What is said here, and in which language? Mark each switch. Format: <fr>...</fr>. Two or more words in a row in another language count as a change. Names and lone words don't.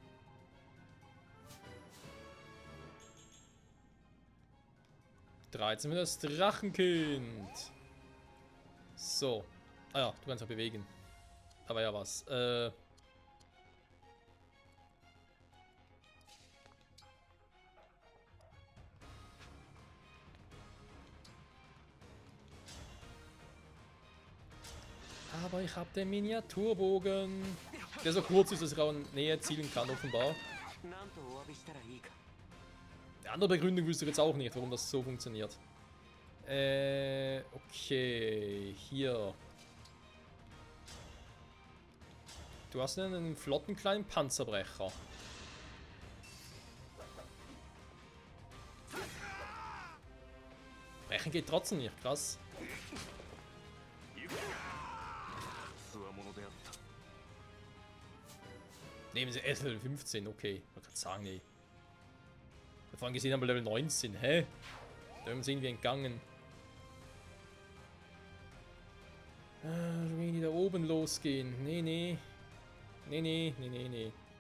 <de>13 mit das Drachenkind. So. Ah ja, du kannst auch bewegen. Da war ja was. Aber ich habe den Miniaturbogen. Der so kurz ist, dass ich auch näher zielen kann, offenbar.</de> <ja>なんとお詫びしたらいいか。</ja> <de>Die andere Begründung wüsste ich jetzt auch nicht, warum das so funktioniert. Okay. Hier. Du hast einen flotten kleinen Panzerbrecher. Brechen geht trotzdem nicht, krass.</de> <ja>つわものであった。</ja> <de>Nehmen sie erst Level 15, okay. Ich wollte gerade sagen, nee. Wir vorhin gesehen haben wir Level 19, hä? Dem sind wir entgangen. Wenn die da oben losgehen. Nee, nee. Nee, nee, nee, nee, nee.</de>